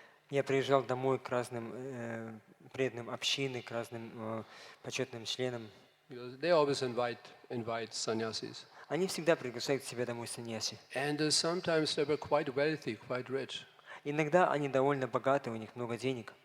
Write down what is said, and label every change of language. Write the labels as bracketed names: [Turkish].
[Russian] я приезжал домой к разным преданным общины, к разным почетным членам. [English] Because they always invite sannyasis. [Russian] Они всегда приглашают к себе домой саньяси. [English] And sometimes they were quite wealthy, quite rich. [Russian] Иногда они довольно богаты, у них много денег.